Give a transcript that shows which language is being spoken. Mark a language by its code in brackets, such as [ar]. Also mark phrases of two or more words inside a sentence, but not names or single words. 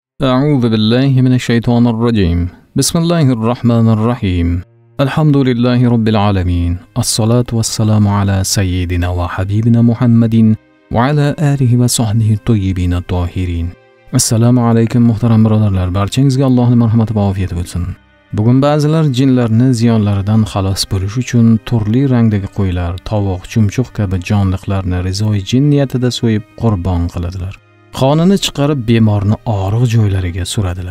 [ar] أعوذ بالله من الشيطان الرجيم. بسم الله الرحمن الرحيم. الحمد لله رب العالمين. الصلاة والسلام على سيدنا وحبيبنا محمد وعلى آله وصحبه الطيبين الطاهرين. [uz] Assalomu alaykum muhtaram birodarlar. Barchangizga Allohning marhamati va ofiyati bo'lsin. Bugun ba'zilar jinlarni ziyonlaridan xalos bo'lish uchun turli rangdagi qo'ylar, tovuq, chumchuq kabi jonliqlarni rizoi jin niyatida so'yib qurbon qiladilar. Qonini chiqarib bemorni og'riq joylariga suradilar.